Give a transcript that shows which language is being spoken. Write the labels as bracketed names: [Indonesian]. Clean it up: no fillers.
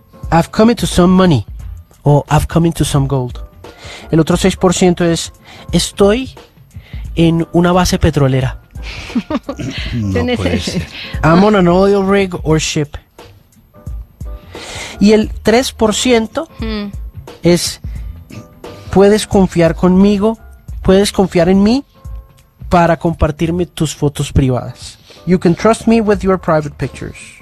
[English] I've come into some money o I've come into some gold. [Spanish] El otro 6% es: estoy en una base petrolera. No puede ser. [English] I'm on an oil rig or ship. [Spanish] Y el 3% es: puedes confiar conmigo, puedes confiar en mí para compartirme tus fotos privadas. [English] You can trust me with your private pictures.